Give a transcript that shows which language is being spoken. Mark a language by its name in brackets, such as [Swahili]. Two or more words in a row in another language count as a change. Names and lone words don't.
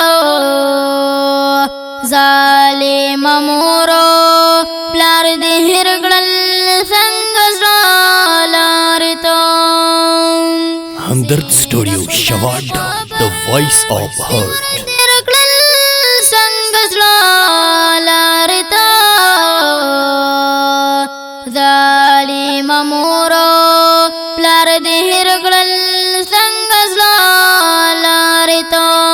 [Pashto] ظالم مورو پلار دهر کل سنگ لارتا [English] Hamdard Studio Shavada, the voice of heart. [Pashto] سنگ لارتا ظالم مورو پلار دهر کل سنگ لارتا